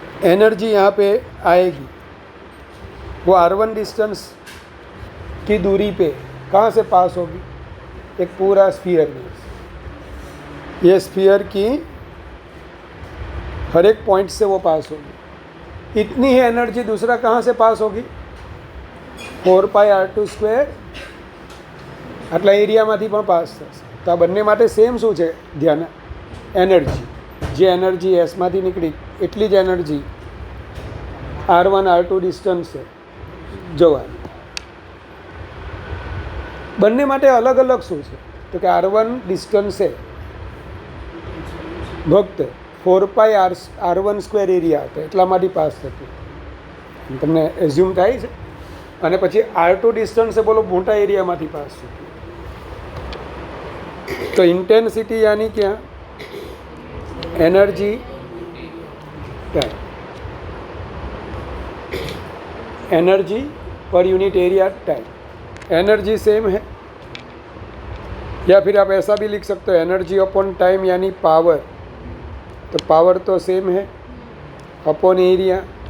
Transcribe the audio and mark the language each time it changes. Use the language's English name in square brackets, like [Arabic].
[Hindi] Energy यहाँ पे आएगी वो R1 डिस्टेंस की दूरी पे कहाँ से पास होगी? एक पूरा स्फीयर में। ये स्फीयर की हर एक पॉइंट से वो पास होगी। इतनी ही एनर्जी दूसरा कहाँ से पास होगी? [Gujarati] 4π R2 स्क्वेर આટલા એરિયામાંથી પણ પાસ થશે। તો આ બંને માટે સેમ શું છે? ધ્યાન, એનર્જી। જે એનર્જી એસમાંથી નીકળી એટલી જ એનર્જી R1 R2 ડિસ્ટન્સ છે જવાની। બંને માટે અલગ અલગ શું છે? તો કે R1 ડિસ્ટન્સ છે ભક્ત 4π R1 સ્ક્વેર એરિયા હતો એટલામાંથી પાસ થતું, તમને એઝ્યુમ થાય છે। અને પછી R2 ડિસ્ટન્સ છે બોલો મોટા એરિયામાંથી પાસ થતું। [Hindi] तो इंटेंसिटी यानी क्या? Energy time, energy per unit area time. Energy same है, या फिर आप ऐसा भी लिख सकते हो एनर्जी अपॉन टाइम यानी पावर, तो पावर तो सेम है अपॉन एरिया।